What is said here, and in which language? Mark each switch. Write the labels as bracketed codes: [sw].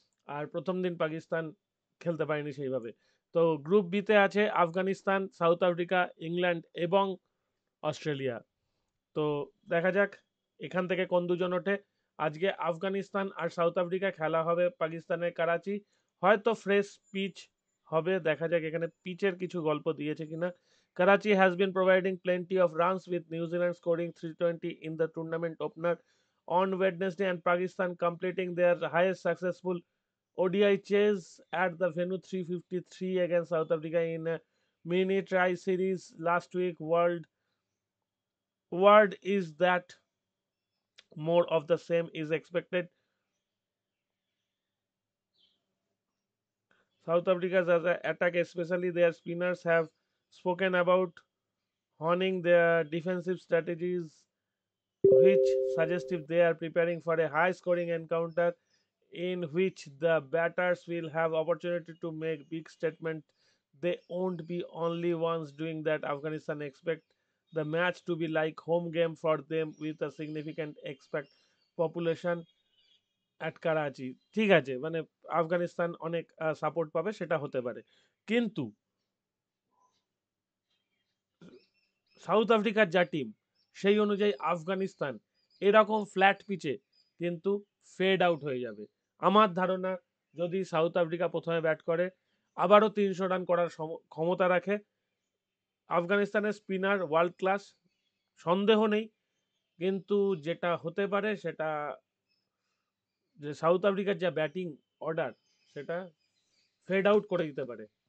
[bn] আর প্রথম দিন পাকিস্তান খেলতে পারেনি সেইভাবে। তো গ্রুপ বিতে আছে আফগানিস্তান, সাউথ আফ্রিকা, ইংল্যান্ড এবং অস্ট্রেলিয়া। তো দেখা যাক এখান থেকে কোন দুজন ওঠে। আজকে আফগানিস্তান আর সাউথ আফ্রিকা খেলা হবে পাকিস্তানের করাচি। হয়তো ফ্রেশ পিচ হবে, দেখা যাক এখানে পিচের কিছু গল্প দিয়েছে কিনা। [en] Karachi has been providing plenty of runs, with New Zealand scoring 320 in the tournament opener on Wednesday and Pakistan completing their highest successful ODI chase at the venue, 353 against South Africa in a mini try series last week. Word is that more of the same is expected. South Africa's attack, especially their spinners, have spoken about honing their defensive strategies, which suggests if they are preparing for a high scoring encounter in which the batters will have opportunity to make big statement. They won't be only ones doing that. Afghanistan expect the match to be like home game for them, with a significant expat population at Karachi. [bn] ঠিক আছে, মানে আফগানিস্তান অনেক support পাবে, সেটা হতে পারে, কিন্তু south আফ্রিকার যা টিম, সেই অনুযায়ী আফগানিস্তান এরকম ফ্ল্যাট পিচে কিন্তু ফেড আউট হয়ে যাবে। আমার ধারণা, যদি সাউথ আফ্রিকা প্রথমে ব্যাট করে, আবারও 300 রান করার ক্ষমতা রাখে, আফগানিস্তানের স্পিনার ওয়ার্ল্ড ক্লাস, সন্দেহ নেই, কিন্তু যেটা হতে পারে সেটা, যে সাউথ আফ্রিকার যা ব্যাটিং অর্ডার, সেটা ফেড আউট করে দিতে পারে।